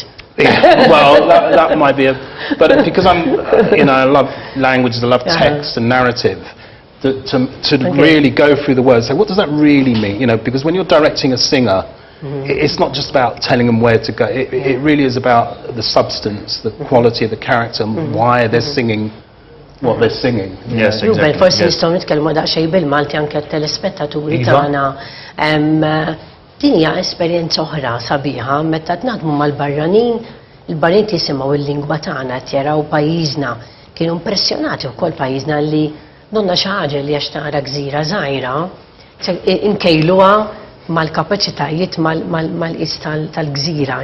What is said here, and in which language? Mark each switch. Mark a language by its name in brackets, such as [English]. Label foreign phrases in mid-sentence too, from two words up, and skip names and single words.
[English] Yeah, well, that might be but because I love languages, I love text and narrative, to really go through the words, say, what does that really mean? Because when you're directing a singer, it's not just about telling them where to go. It really is about the substance, the quality of the character, and why they're singing what they're singing. Yes, exactly. [Maltese] Forsi nistgħu nitkellmu daqsxejn bil-Malti anke t-telespettaturi tagħna. Din hija esperjenza oħra sabiħa meta naħdmu mal-barranin, il-barranin jisimgħu il-lingwa tagħna qed jaraw pajjiżna. Kienu impressjonati wkoll pajjiżna li donna xi ħaġa li għax tara gżira żgħira, inkejluha mal-kapaċitajiet mal-qis tal-gżira.